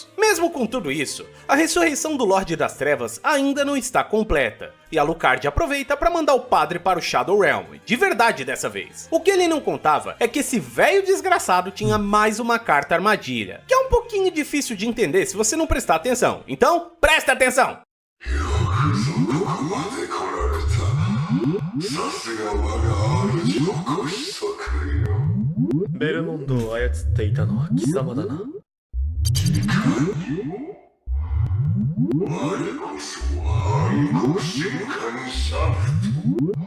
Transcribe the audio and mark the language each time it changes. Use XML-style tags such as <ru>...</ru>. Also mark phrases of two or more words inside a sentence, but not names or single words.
<pt>Mesmo com tudo isso, a ressurreição do Lorde das Trevas ainda não está completa, e Alucard aproveita para mandar o padre para o Shadow Realm, de verdade dessa vez. O que ele não contava é que esse velho desgraçado tinha mais uma carta armadilha, que é um pouquinho difícil de entender se você não prestar atenção, então presta atenção!</pt> <ja>ベルモンドを操っていたのは貴様だな。我こそは暗黒神官シャフト。</ja>